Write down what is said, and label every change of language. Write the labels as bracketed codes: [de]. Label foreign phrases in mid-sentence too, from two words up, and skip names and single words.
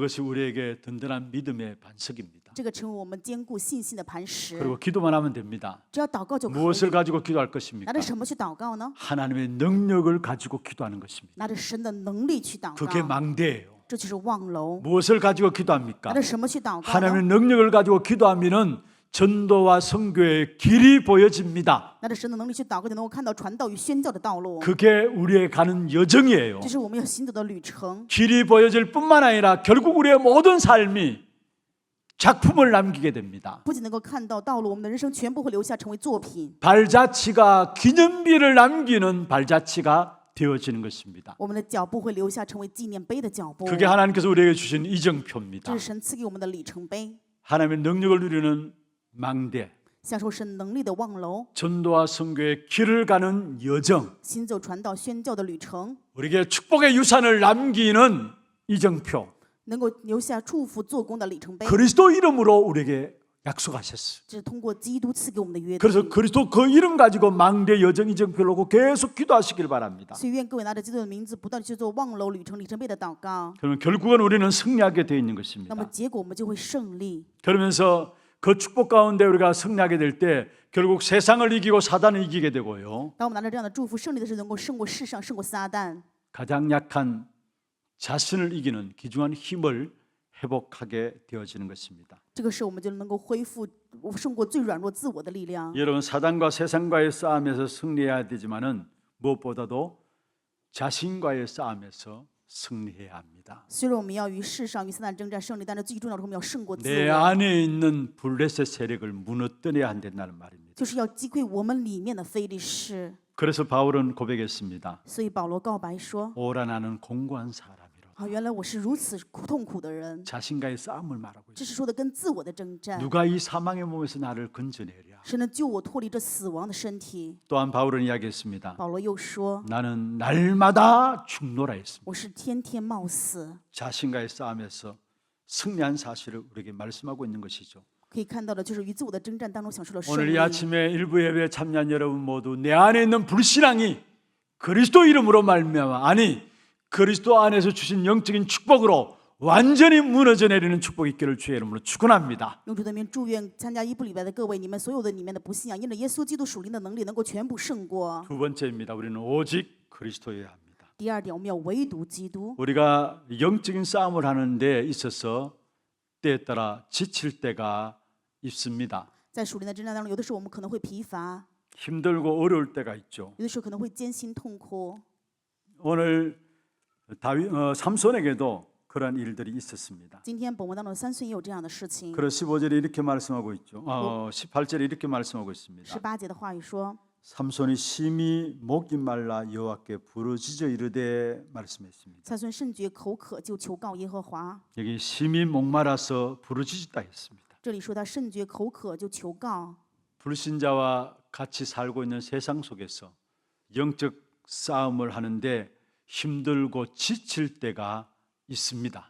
[ko] 그것이 우리에게 든든한 믿음의 반석입니다. [zh] 这个成为我们坚固信心的磐石。 [ko] 그리고 기도만 하면 됩니다. [zh] 只要祷告就可以。 [ko] 무엇을 가지고 기도할 것입니까? [zh] 拿着什么去祷告呢？ [ko] 하나님의 능력을 가지고 기도하는 것입니다. [zh] 拿着神的能力去祷 [ko] 그게 [zh] 告， [ko] 망대예요. [zh] 这就是望楼。 [ko] 무엇을 가지고 기도합니까? [zh] 拿着什么去祷告 [ko] 하나님의 [zh] 呢？ [ko] 능력을 가지고 기도하면은 전도와 선교의 길이 보여집니다. [zh] 拿着神的能力去祷告，就能够看到传道与宣教的道路。 [ko] 그게 우리의 가는 여정이에요. [zh] 这是我们要行走的旅程。 [ko] 길이 보여질 뿐만 아니라 결국 우리의 모든 삶이 작품을 남기게 됩니다. [zh] 不仅能够看到道路，我们的人生全部会留下成为作品。 [ko] 발자취가 기념비를 남기는 발자취가 되어지는 것입니다. [zh] 我们的脚步会留下成为纪念碑的脚步。 [ko] 그게 하나님께서 우리에게 주신 이정표입니다. [zh] 这是神赐给我们的里程碑， [ko] 하나님의 능력을 누리는 망대, [zh] 享受神能力的望楼， [ko] 전도와 선교의 길을 가는 여정, [zh] 行走传道宣教的旅程， [ko] 우리에게 축복의 유산을 남기는 이정표, [zh] 能够留下祝福做工的里程碑。 [ko] 그리스도 이름으로 우리에게 약속하셨어요. [zh] 这是通过基督赐给我们的约定。 [ko] 그래서 그리스도 그 이름 가지고 망대 여정 이정 별로고 계속 기도하시길 바랍니다. [zh] 所以愿各位拿着基督的名字，不断地去做望楼旅程里程碑的祷告。 [ko] 그러면 결국은 우리는 승리하게 되어 있는 [zh] 那么 [ko] 것입니다. [zh] 结果我们就会胜利。 [ko] 그러면서 그 축복 가운데 우리가 승리하게 될 때 결국 세상을 이기고 사단을 이기게 되고요. [zh] 当我们拿着这样的祝福胜利的时候，能够胜过世上，胜过撒旦。 [ko] 가장 약한 자신을 이기는 귀중한 힘을 회복하게 되어지는 것입니다. [zh] 这个时候，我们就能够恢复胜过最软弱自我的力量。 [ko] 여러분 사단과 세상과의 싸움에서 승리해야 되지만은 무엇보다도 자신과의 싸움에서 승리해야 합니다. [zh] 虽然我们要与世上与撒旦征战胜利，但是最重要的是我们要胜过自 [ko] 내 [zh] 我， [ko] 안에 있는 블레셋 세력을 무너뜨려야 한다는 말입니다. [zh] 就是要击溃我们里面的非利士。 [ko] 그래서 바울은 고백했습니다. [zh] 所以保罗告白说 [ko] 오라 나는 공고한 사람이라. [zh] 啊，原来我是如此痛苦的人。 [ko] 자신과의 싸움을 말하고 [zh] 这 [ko] 있습니다. [zh] 是说的跟自我的征战， [ko] 누가 이 사망의 몸에서 나를 건져내랴. [zh] 谁能救我脱离这死亡的身体？ [ko] 또한 바울은 이야기했습니다. [zh] 保罗又说， [ko] 나는 날마다 죽노라 했습니다. [zh] 我是天天冒死。 [ko] 자신과의 싸움에서 승리한 사실을 우리에게 말씀하고 있는 것이죠. [zh] 可以看到的就是与自我的征战当中享受了胜 [ko] 오늘 이 [zh] 利。 [ko] 아침에 일부 예배에 참여한 여러분 모두 내 안에 있는 불신앙이 그리스도 이름으로 말미암아 아니 그리스도 안에서 주신 영적인 축복으로 완전히 무너져 내리는 축복이 있기를 주의 이름으로 축원합니다. [zh] 用主的名祝愿参加一部礼拜的各位，你们所有的里面的不信仰，因着耶稣基督属灵的能力，能够全部胜过。 [ko] 두 번째입니다. 우리는 오직 그리스도여야 합니다. [zh] 第二点，我们要唯独基督。 [ko] 우리가 영적인 싸움을 하는 데 있어서 때에 따라 지칠 때가 있습니다. [zh] 在属灵的征战当中，有的时候我们可能会疲乏， [ko] 힘들고 어려울 때가 있죠. [zh] 有的时候可能会艰辛痛苦。 [ko] 오늘 삼손에게도 그런 일들이 있었습니다. [zh] 今天本文当中，三孙也有这样的事情。 [ko] 그래서 15절에 이렇게 말씀하고 있죠. 18절에 이렇게 말씀하고 있습니다. [zh] 18节的话语说， [ko] 삼손이 심히 목이 말라 여호와께 부르짖어 이르되 말씀했습니다. [zh] 三孙甚觉口渴，就求告耶和华。 [ko] 여기 심히 목마라서 부르짖다 했습니다. [zh] 这里说他甚觉口渴，就求告。 [ko] 불신자와 같이 살고 있는 세상 속에서 영적 싸움을 하는데 힘들고 지칠 때가 있습니다.